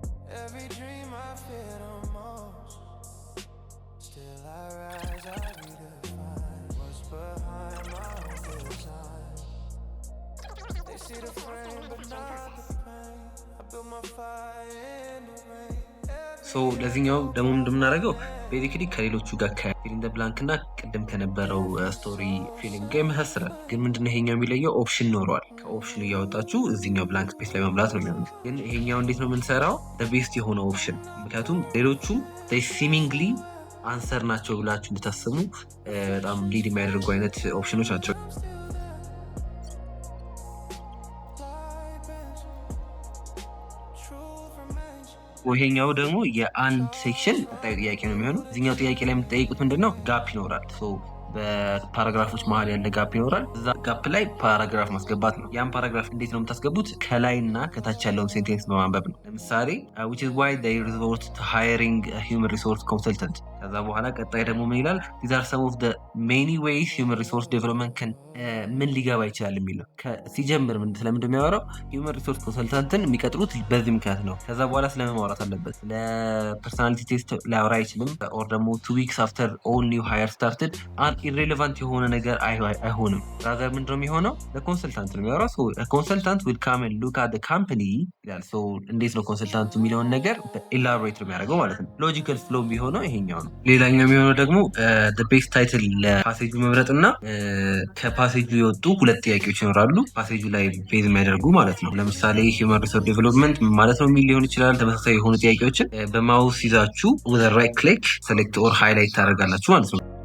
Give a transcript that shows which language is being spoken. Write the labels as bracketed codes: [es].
[en] Every dream I fear the most. Still I rise, I redefine what's behind my own design. They see the frame but not the pain. I built my fire in the rain. [am] ለዚህኛው ደግሞ እንደምናደርገው ቤዚክሊ ከሌሎቹ ጋር [en] ከፊል ኢን ዘ ብላንክ [am] እና ቅድም ከነበረው ስቶሪ ፊሊንግ ጋር ይመሳሰላል። ግን ምንድነው ይሄኛው የሚለየው? ኦፕሽን ኖረዋል። ከኦፕሽኑ እያወጣችሁ እዚህኛው ብላንክ ስፔስ ላይ መምላት ነው የሚሆነው። ግን ይሄኛው እንዴት ነው የምንሰራው? ቤስት የሆነ ኦፕሽን። ምክንያቱም ሌሎቹ ሲሚንግሊ አንሰር ናቸው ብላችሁ እንድታስቡ በጣም ሊድ የሚያደርጉ አይነት ኦፕሽኖች ናቸው። ይሄኛው ደግሞ የአንድ ሴክሽን ቀጣዩ ጥያቄ ነው የሚሆነው። እዚህኛው ጥያቄ ላይ የምትጠይቁት ምንድነው? ጋፕ ይኖራል። በፓራግራፎች መሀል ያለ ጋፕ ይኖራል። እዛ ጋፕ ላይ ፓራግራፍ ማስገባት ነው። ያን ፓራግራፍ እንዴት ነው የምታስገቡት? ከላይና ከታች ያለውን ሴንቴንስ በማንበብ ነው። ለምሳሌ [en] which is why they resort to hiring a human resource consultant [am] ከዛ በኋላ ቀጣይ ደግሞ ምን ይላል? [en] these are some of the many ways human resource development can [am] ምን ሊገባ ይችላል የሚለው ሲጀምር ስለምንድን ነው የሚያወራው? human resource consultanትን የሚቀጥሩት በዚህ ምክንያት ነው። ከዛ በኋላ ስለምን ማውራት አለበት? ለፐርሶናሊቲ ቴስት ሊያወራ አይችልም። ኦር ደግሞ [en] 2 weeks after all new hire started irrelevant [am] የሆነ ነገር አይሆንም። rather ምንድን ነው የሚሆነው? ለኮንሰልታንት ነው የሚያወራው። [en] so a consultant will come and look at the company [am] ይላል። so እንዴት ነው ኮንሰልታንቱ የሚለውን ነገር ኢላቦሬት ነው የሚያደርገው ማለት ነው። ሎጂካል ፍሎ የሚሆነው ይሄኛው ነው። ሌላኛው የሚሆነው ደግሞ [en] the best title [am] ለፓሴጁ መምረጥ እና ከፓሴጁ የወጡ 2 ጥያቄዎች ይኖራሉ ፓሴጁ ላይ ቤዝ የሚያደርጉ ማለት ነው። ለምሳሌ human resource development ማለት ነው የሚል ሊሆን ይችላል። ተመሳሳይ የሆኑ ጥያቄዎችን በማውስ ይዛችሁ [en] with a right click select or highlight [am] ታደርጋላችሁ ማለት ነው።